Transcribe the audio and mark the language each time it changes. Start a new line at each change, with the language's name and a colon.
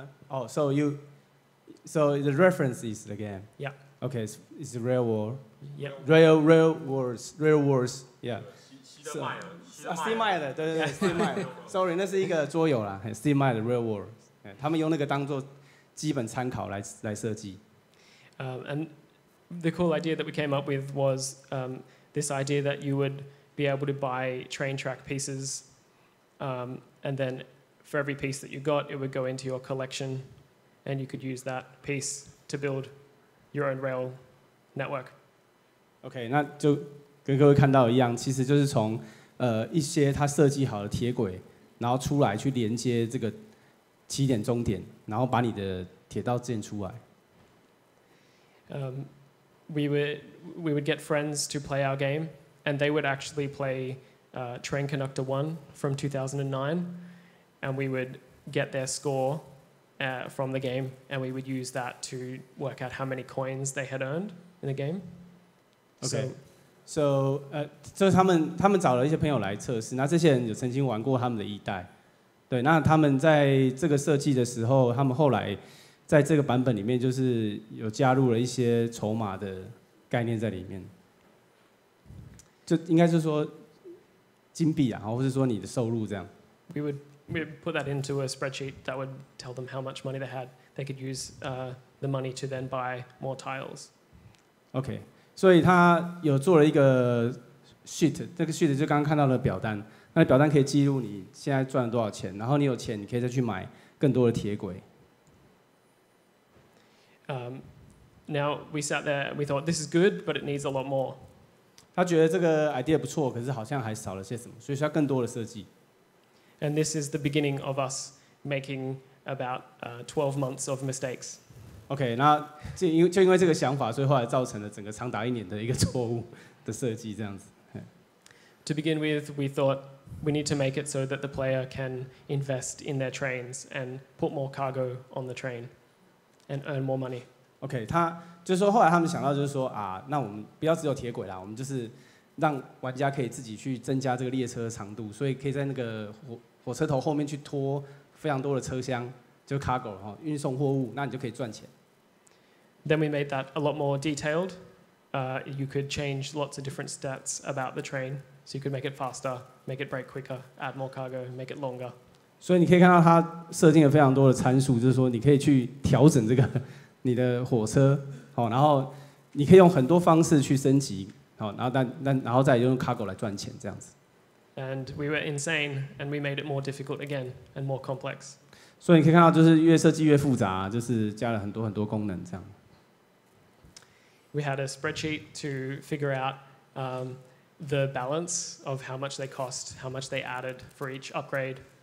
English: Oh, so the reference is the game. Yeah. Okay, it's the Rail War. Yeah. Rail Wars. Yeah. Steve
Chinese: Meyer 的，对 Steve Meyer。Sorry， 那是一个桌游啦 ，Steve Meyer 的 Rail War。他们用那个当做基本参考来设计。
English: And the cool idea that we came up with was this idea that you would be able to buy train track pieces, and then for every piece that you got, it would go into your collection, and you could use that piece to build your own rail network.
Chinese: OK， 那就跟各位看到一样，其实就是从一些他设计好的铁轨，然后出来去连接这个起点终点，然后把你的铁道建出来。
English: We would get friends to play our game, and they would actually play Train Conductor 1 from 2009, and we would get their score from the game, and we would use that to work out how many coins they had earned in the game.
Chinese: So 就是他们找了一些朋友来测试，那这些人有曾经玩过他们的1代，对，那他们在这个设计的时候，他们后来在这个版本里面就是有加入了一些筹码的概念在里面，就应该是说金币啊，或是说你的收入这样。
English: We would put that into a spreadsheet that would tell them how much money they had. They could use the money to then buy more tiles.
Chinese: OK， 所以他有做了一个 sheet， 这个 sheet 就刚刚看到的表单，那表单可以记录你现在赚了多少钱，然后你有钱，你可以再去买更多的铁轨。
English: Now we sat there and we thought this is good, but it needs a lot more.
Chinese: 他觉得这个 idea 不错，可是好像还少了些什么，所以需要更多的设计。
English: And this is the beginning of us making about 12 months of mistakes.
Chinese: OK， 那就因为这个想法，所以后来造成了整个长达1年的一个错误的设计，这样子。
English: To begin with, we thought we need to make it so that the player can invest in their trains and put more cargo on the train and earn more money.
Chinese: OK， 他就是说后来他们想到就是说啊，那我们不要只有铁轨啦，我们就是让玩家可以自己去增加这个列车的长度，所以可以在那个火车头后面去拖非常多的车厢，就 cargo 哈，运送货物，那你就可以赚钱。
English: Then we made that a lot more detailed. You could change lots of different stats about the train, so you could make it faster, make it brake quicker, add more cargo, make it longer.
Chinese: 所以你可以看到它设定了非常多的参数，就是说你可以去调整这个你的火车，好，然后你可以用很多方式去升级，好，然后再用 cargo 来赚钱这样子。
English: And we were insane, and we made it more difficult again and more complex.
Chinese: 所以你可以看到，就是越设计越复杂，就是加了很多功能这样。
English: We had a spreadsheet to figure out the balance of how much they cost, how much they added for each upgrade.